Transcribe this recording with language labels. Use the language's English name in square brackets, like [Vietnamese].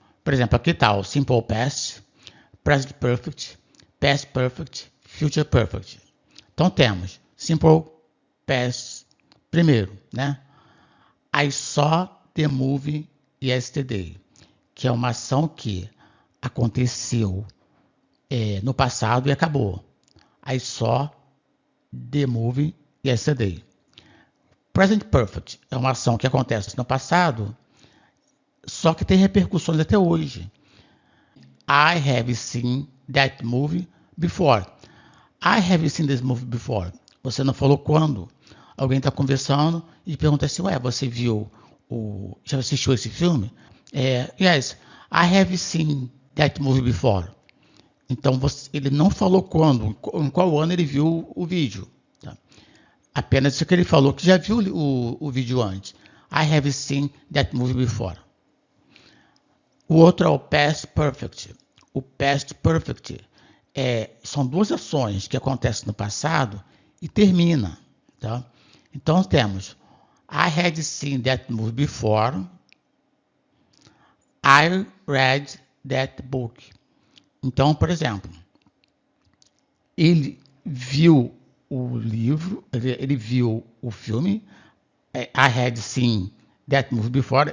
[Portuguese] Por exemplo, aqui está o Simple Past, Present Perfect, Past Perfect, Future Perfect. Então temos Simple Past primeiro, né? I saw the movie yesterday, que é uma ação que aconteceu no passado e acabou. [English] I saw the movie yesterday. [Portuguese] Present Perfect é uma ação que acontece no passado, só que tem repercussões até hoje. [English] I have seen that movie before. I have seen this movie before. [Portuguese] Você não falou quando. Alguém está conversando e pergunta assim, você viu já assistiu esse filme? [English] Yes, I have seen that movie before. [Portuguese] Então, ele não falou quando, em qual ano ele viu o vídeo. Tá? Apenas isso que ele falou, que já viu o vídeo antes. [English] I have seen that movie before. [Portuguese] O outro é o Past Perfect. O Past Perfect são duas ações que acontecem no passado e termina. Tá? [English] Então temos I had seen that movie before. I read that book. [Portuguese] Então, por exemplo, ele viu o livro, ele viu o filme. [English] I had seen that movie before.